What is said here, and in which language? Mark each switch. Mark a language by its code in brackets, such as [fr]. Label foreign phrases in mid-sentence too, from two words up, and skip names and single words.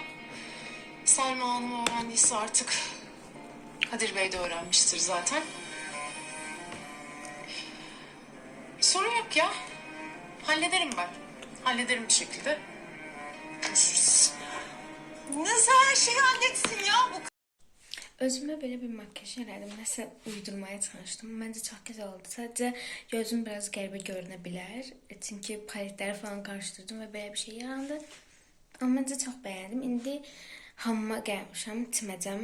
[tr] Selma Hanım öğrendiyse artık Kadir Bey de öğrenmiştir zaten. Sorun yok ya. Hallederim ben. Hallederim bir şekilde. Görüşürüz. Nasıl her şeyi halletsin ya bu [az] Özümə belə bir makyaj elədim. Nəsə uydurmaya çalışdım. Məncə çox gözəl oldu. Sadəcə gözüm biraz qəribə görünə bilər. Çünki paletləri falan qarışdırdım və belə bir şey yarandı. Amma məncə çox bəyəndim. İndi hamama gəlmişəm, timəcəm.